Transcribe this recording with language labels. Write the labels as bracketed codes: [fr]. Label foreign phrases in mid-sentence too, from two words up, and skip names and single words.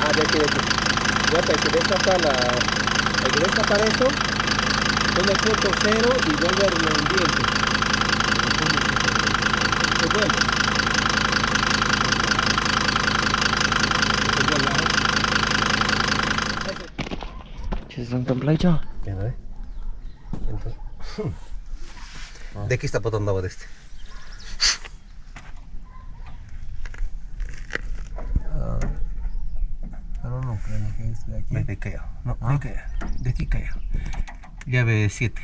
[es] Guapa, hay que destapar eso, pone punto cero y vuelve al ambiente. Se vuelve. [ro] Ce se întâmplă aici? [es] De aquí está botando agua de este. Pero no creo que es de aquí. De que no, de aquí cae. Llave 7.